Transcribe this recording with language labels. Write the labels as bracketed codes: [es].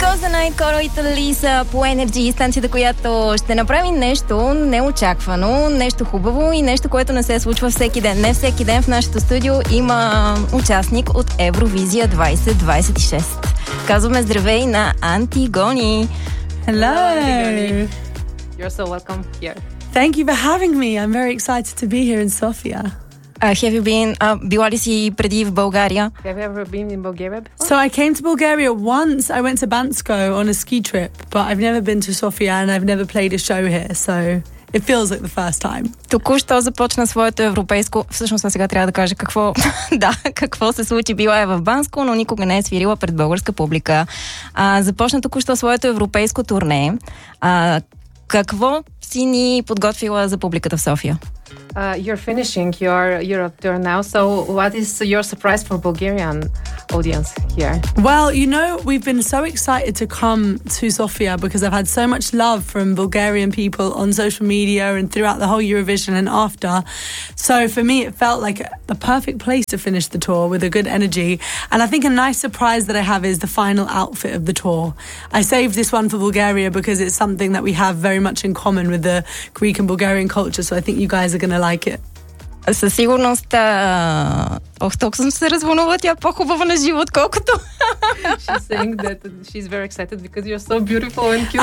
[bg] най-коровите Лиса по Енерджи, станцията, която ще направи нещо неочаквано, нещо хубаво и нещо, което не се случва всеки ден. Не всеки ден в нашето студио има участник от Евровизия 2026. Казваме здравей на Антигони. [en] Hello! You're so welcome here. Thank you for having me. I'm very excited to be here in Sofia. Have you been, [bg] била ли си преди в България? [en] Have you ever been in Bulgaria before? So I came to Bulgaria once. I went to Bansko on a ski trip, but I've never been to Sofia and I've never played a show here, so it feels like the first time. [bg] Току-що започна своето европейско... Всъщност, сега трябва да кажа какво... да, какво се случи. Била е в Банско, но никога не е свирила пред българска публика. Започна току-що своето европейско турне. Какво си ни подготвила за публиката в София? [en] You're finishing your Europe tour now. So what is your surprise for Bulgarian audience here? Well, you know, we've been so excited to come to Sofia because I've had so much love from Bulgarian people on social media and throughout the whole Eurovision and after. So for me, it felt like the perfect place to finish the tour with a good energy. And I think a nice surprise that I have is the final outfit of the tour. I saved this one for Bulgaria because it's something that we have very much in common with the Greek and Bulgarian culture. So I think you guys are gonna like it. [bg] Със сигурност, ох, толкова съм се развълнува, тя по-хубава на живот, колкото. [en] She's saying that she's very excited because you're so beautiful and cute.